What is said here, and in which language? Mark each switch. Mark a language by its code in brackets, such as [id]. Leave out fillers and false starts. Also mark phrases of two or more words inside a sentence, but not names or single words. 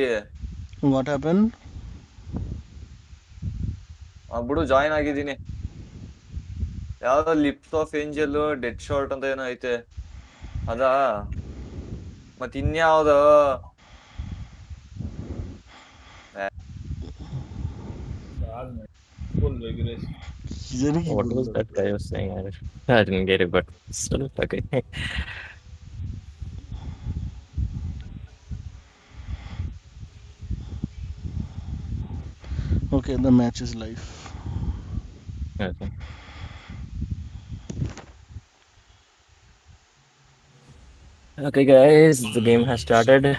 [en] What happened? [kn] ಬಿಡು ಜಾಯಿನ್ ಆಗಿದ್ದೀನಿ. ಯಾವ್ದೋ [en] Lips of Angel dead short [kn] ಅಂತ ಏನೋ ಐತೆ ಅದಾ, ಮತ್ ಇನ್ಯಾವ್ದ [en] Full regulation. [hi] किधर की [en] What [hi] बोल [en] was [hi] रहा [en] that guy was saying? I didn't get it, but still okay. [hi] है? [en] Okay, the match is live. Okay. Okay, guys, the game has started.